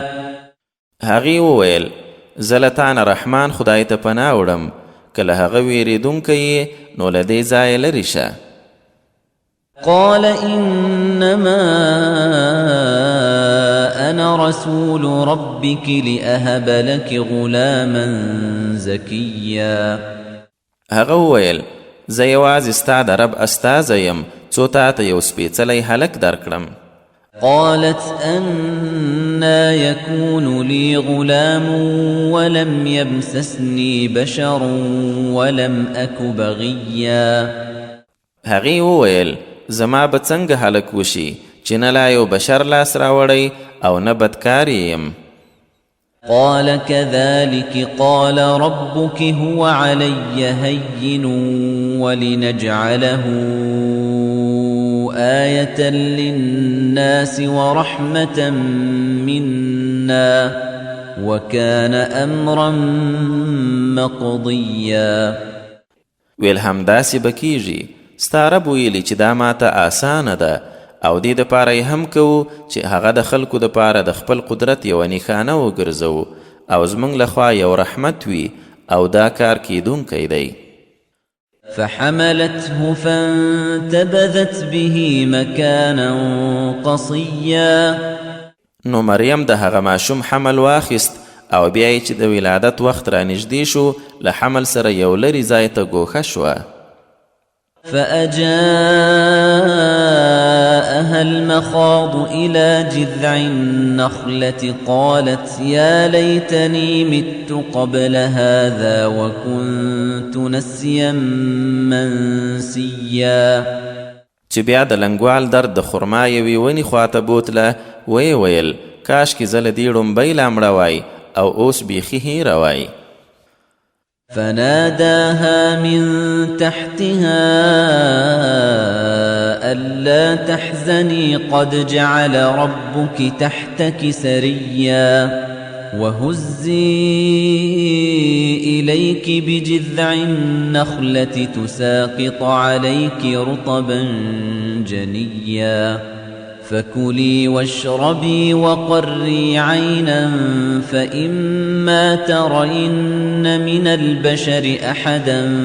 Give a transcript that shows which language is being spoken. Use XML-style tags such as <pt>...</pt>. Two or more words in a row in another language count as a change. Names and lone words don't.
<ps>هغې وویل زه له تا نه رحمان خدای ته پناه وړم که له هغه ویرېدونکی یې نو له دې ځایه لرې شه.</ps> <ar>قال إنما أنا رسول ربك لأهب لك غلاما زكيا.</ar> <ps>هغه وویل زه یوازې ستا د رب استازی یم څو تا ته یو سپېڅلی هلک درکړم.</ps> <ar>قالت أنا يكون لي غلام ولم يمسسني بشر ولم أك بغيا.</ar> <ps>هغې وویل زما به څنګه هلک وشي چې نه لا یو بشر لاس راوړی او نه بدکار یم.</ps> <ar>قال كذلك قال ربك هو علي هين ولنجعله آية للناس ورحمة منا وكان أمرا مقضيا.</ar> <ps>ویل همداسې به کیږي ستا رب ویلي چې دا ماته آسانه ده او دې دپاره یې هم کوو چې هغه د خلکو دپاره د خپل قدرت یوه نښانه وګرځوو او زموږ لخوا یو رحمت وي او دا کار کیدونکی دی.</ps> <ar>فحملته فانتبذت به مكانا قصيا.</ar> <ps>نو مریم د هغه ماشوم حمل واخیست او بیا یې چې د ولادت وخت را نږدې شو له حمل سره یو لرې ځای ته ګوښه شوه.</ps> <ar>فأجاءها المخاض إلى جذع النخلة قالت يا ليتني مت قبل هذا وكنت نسيا منسيا.</ar> <ps>چې بیا د لنګوال درد د خرما یوې ونې خواته بوتله ویې ویل کاشکې زه له دې ړومبۍ لا مړه وای او اوس بیخي هیره وای.</ps> <ar>فناداها من تحتها ألا تحزني قد جعل ربك تحتك سريا وهزي إليك بجذع النخلة تساقط عليك رطبا جنيا فكلي واشربي وقري عينا فإما ترين من البشر أحدا</ar>